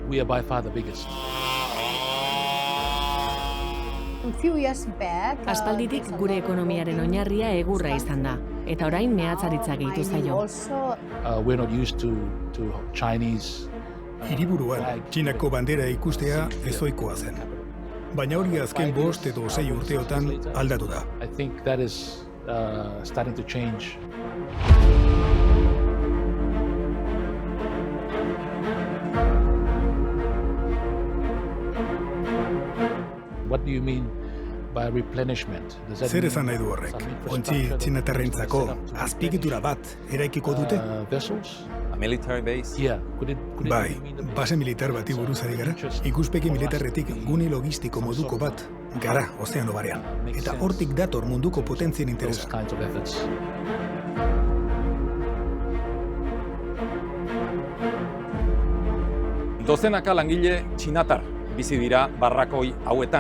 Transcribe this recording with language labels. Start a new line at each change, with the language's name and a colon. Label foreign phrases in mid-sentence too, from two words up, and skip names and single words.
Basque: Aspalditik gure ekonomiaren oinarria egurra izan da, eta orain mehatzaritza gehitu zaio. Hiriburuan, Txinako bandera ikustea ezoikoa zen. Baina hori azken 5 edo 6 urteotan aldatu da.
English: Starting to change. What do you mean by replenishment?
Basque: Zer esan nahi du horrek? Ontzi txinatarrentzako azpiegitura bat eraikiko dute?
English: Vessels? A military base? Yeah.
Basque: Bai, base militar bati buruz ari gara. Ikuspegi militarretik gune logistiko moduko bat gara ozeano barean. Eta hortik dator munduko potentzien interesa. Dozenaka langile txinatar bizi dira barrakoi hauetan.